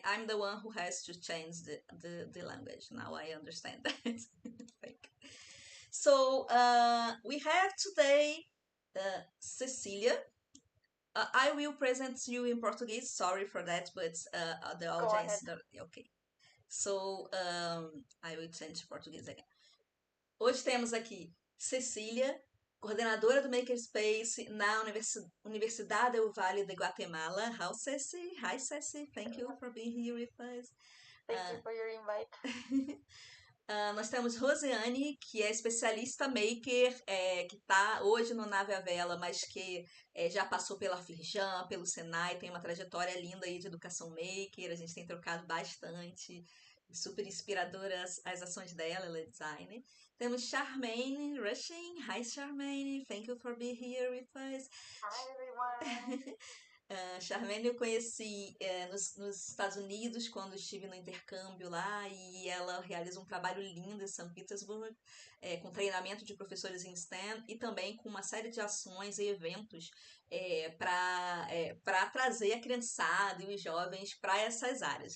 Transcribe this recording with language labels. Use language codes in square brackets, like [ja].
[en] I'm the one who has to change the language. Now I understand that. Thank you. So, we have today Cecilia. I will present you in Portuguese. Sorry for that, but the audience... Okay. So, I will change to Portuguese again. [pt] Hoje temos aqui Cecília, coordenadora do Makerspace na Universidade Veiga de Guatemala. [en] How, Ceci? Hi, Ceci. Thank you for being here with us. Thank you for your invite. [pt] Nós temos Rosiane, que é especialista maker, que está hoje no Nave à Vela, mas que já passou pela Firjan, pelo Senai, tem uma trajetória linda aí de educação maker, a gente tem trocado bastante, super inspiradoras as ações dela, ela é designer. Temos Charmaine Rushing. [en] Hi, Charmaine, thank you for being here with us. Hi, everyone. [pt] Charmaine eu conheci nos Estados Unidos quando estive no intercâmbio lá e ela realiza um trabalho lindo em São Petersburgo com treinamento de professores em STEM e também com uma série de ações e eventos para trazer a criançada e os jovens para essas áreas.